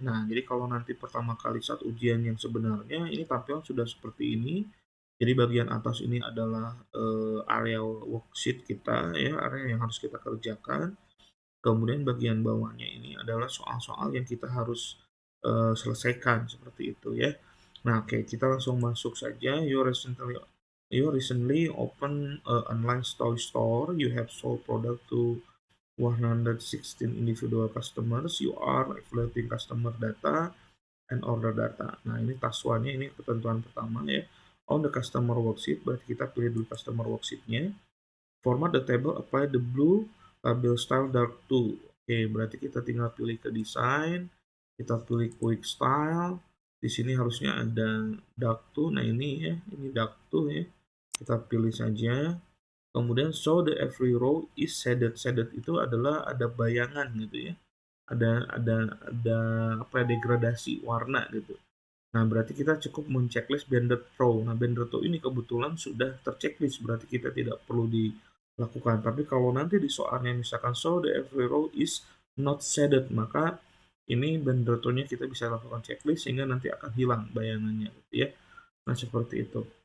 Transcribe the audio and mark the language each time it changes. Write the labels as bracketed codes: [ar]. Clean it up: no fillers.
[id] Nah, jadi kalau nanti pertama kali saat ujian yang sebenarnya ini tampilan sudah seperti ini. Jadi bagian atas ini adalah area worksheet kita ya, area yang harus kita kerjakan. Kemudian bagian bawahnya ini adalah soal-soal yang kita harus selesaikan seperti itu ya. Nah, oke, kita langsung masuk saja. [en] You recently open online toy store. You have sold product to 116 individual customers. You are evaluating customer data and order data. [id] Nah, ini task one-nya, ini ketentuan pertama ya. [en] On the customer worksheet, [id] berarti kita pilih dulu customer worksheet-nya. [en] Format the table, apply the blue label style dark to. [id] Oke, berarti kita tinggal pilih ke design, kita pilih quick style. Di sini harusnya ada dark to. Nah, ini ya, ini dark to ya. Kita pilih saja. [en] Kemudian show the every row is shaded. [id] Shaded itu adalah ada bayangan gitu ya. Ada apa ya, degradasi warna gitu. Nah, berarti kita cukup men-checklist Banded Pro. Nah, Banded Pro ini kebetulan sudah terchecklist, berarti kita tidak perlu dilakukan. Tapi kalau nanti di soalnya misalkan [en] show the every row is not shaded, [id] maka ini Banded Pro-nya kita bisa lakukan checklist sehingga nanti akan hilang bayangannya gitu ya. Nah, seperti itu.